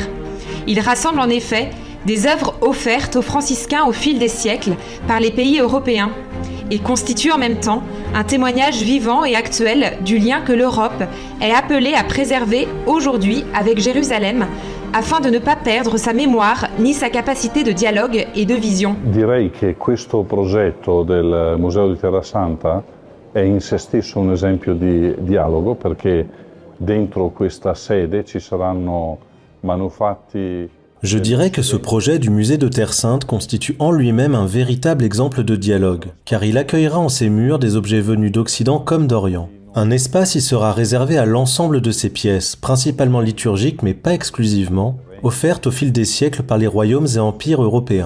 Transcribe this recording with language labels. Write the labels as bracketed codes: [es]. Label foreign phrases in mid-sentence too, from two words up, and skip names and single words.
[fr] Il rassemble en effet des œuvres offertes aux franciscains au fil des siècles par les pays européens et constitue en même temps un témoignage vivant et actuel du lien que l'Europe est appelée à préserver aujourd'hui avec Jérusalem, afin de ne pas perdre sa mémoire ni sa capacité de dialogue et de vision. [it] Direi che questo progetto del Museo di Terra Santa è in se stesso un esempio di dialogo, perché dentro questa sede ci saranno manufatti. [fr] Je dirais que ce projet du musée de Terre Sainte constitue en lui-même un véritable exemple de dialogue, car il accueillera en ses murs des objets venus d'Occident comme d'Orient. Un espace y sera réservé à l'ensemble de ces pièces, principalement liturgiques mais pas exclusivement, offertes au fil des siècles par les royaumes et empires européens.